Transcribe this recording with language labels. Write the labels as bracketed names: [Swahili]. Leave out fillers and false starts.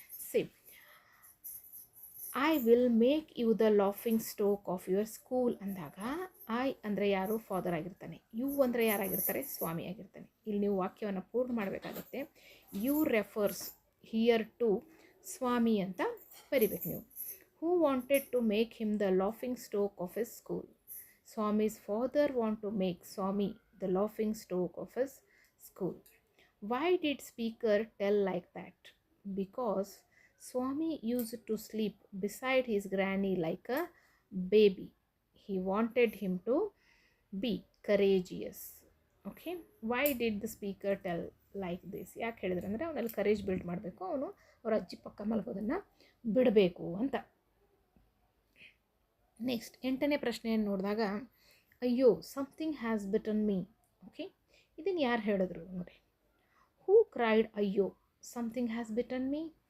[English] same, I will make you the laughing stock of your school [Kannada] ಅಂದಾಗ I ಅಂದರೆ ಯಾರು, father ಆಗಿರ್ತಾನೆ. You ಅಂದರೆ ಯಾರಾಗಿರ್ತಾರೆ, ಸ್ವಾಮಿ ಆಗಿರ್ತಾನೆ. ಇಲ್ಲಿ ನೀವು ವಾಕ್ಯವನ್ನು ಪೂರ್ಣ ಮಾಡಬೇಕಾಗುತ್ತೆ. [English] you refers here to swami [Kannada] ಅಂತ ಬರಿಬೇಕು ನೀವು. [English] Who wanted to make him the laughing stock of his school? Swami's father want to make Swami the laughing stock of his school. Why did speaker tell like that? Because Swami used to sleep beside his granny like a baby. He wanted him to be courageous. Okay, why did the speaker tell like this? [Kannada] ಯಾಕೆ ಹೇಳಿದ್ರೆ ಅಂದರೆ ಅವನಲ್ಲಿ courage build ಮಾಡಬೇಕು, ಅವನು ಅವ್ರ ಅಜ್ಜಿ ಪಕ್ಕ ಮಲಗೋದನ್ನು ಬಿಡಬೇಕು ಅಂತ. ನೆಕ್ಸ್ಟ್ 8ನೇ ಪ್ರಶ್ನೆಯನ್ನು ನೋಡಿದಾಗ, ಅಯ್ಯೋ [English] Something has bitten me. Okay, [Kannada] ಇದನ್ನು ಯಾರು ಹೇಳಿದ್ರು ನೋಡಿ. [English] Who cried ಅಯ್ಯೋ something has bitten me?